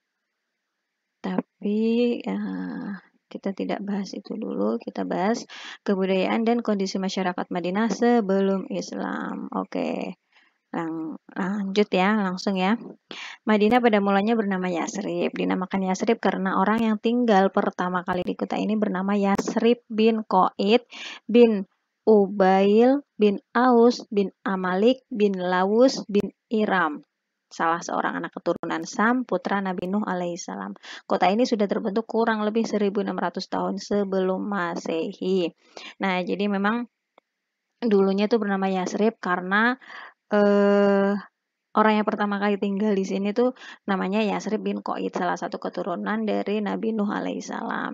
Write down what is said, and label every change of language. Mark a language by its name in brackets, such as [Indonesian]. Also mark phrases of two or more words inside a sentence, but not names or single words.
[Indonesian] Tapi kita tidak bahas itu dulu, kita bahas kebudayaan dan kondisi masyarakat Madinah sebelum Islam. Oke, lanjut ya, langsung ya. Madinah pada mulanya bernama Yasrib. Dinamakan Yasrib karena orang yang tinggal pertama kali di kota ini bernama Yasrib bin Qaid bin Ubail bin Aus bin Amalik bin Lawus bin Iram, salah seorang anak keturunan Sam, putra Nabi Nuh alaihissalam. Kota ini sudah terbentuk kurang lebih 1600 tahun sebelum Masehi. Nah, jadi memang dulunya itu bernama Yasrib karena orang yang pertama kali tinggal di sini tuh namanya Yasrib bin Qaid, salah satu keturunan dari Nabi Nuh alaihissalam.